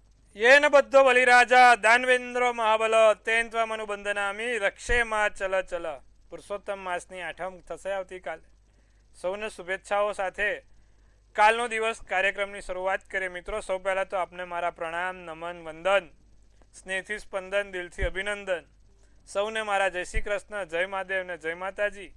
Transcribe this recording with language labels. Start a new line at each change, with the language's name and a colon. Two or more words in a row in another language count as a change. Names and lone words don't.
Sanskrit: येन बद्धो बलिराजा दानवेन्द्रो महाबल तेन त्वमनुबंधनामी रक्षे
Gujarati: માં ચલ ચલ પુરુષોત્તમ માસની 8મ થશે આવતીકાલે. સૌને શુભેચ્છાઓ સાથે કાલનો દિવસ કાર્યક્રમની શરૂઆત કરીએ. મિત્રો, સૌ પહેલાં તો આપને મારા પ્રણામ, નમન, વંદન, સ્નેહથી સ્પંદન, દિલથી અભિનંદન. સૌને મારા જય શ્રી કૃષ્ણ, જય મહાદેવ ને જય માતાજી.